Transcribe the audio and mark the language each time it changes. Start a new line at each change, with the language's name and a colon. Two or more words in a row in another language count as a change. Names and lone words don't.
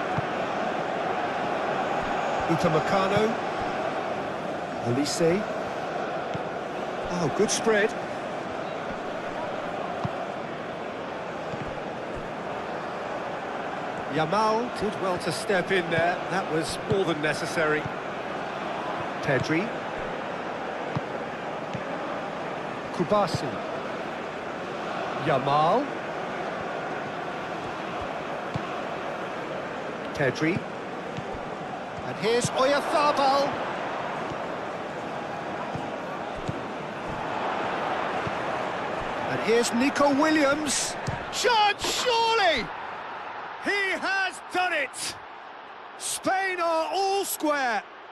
English: Upamecano. Olise. Oh, good spread. Yamal did well to step in there. That was more than necessary. Pedri. Kubasi. Yamal. Pedri. And here's Oyarzabal. And here's Nico Williams. Chance, surely! He has done it! Spain are all square.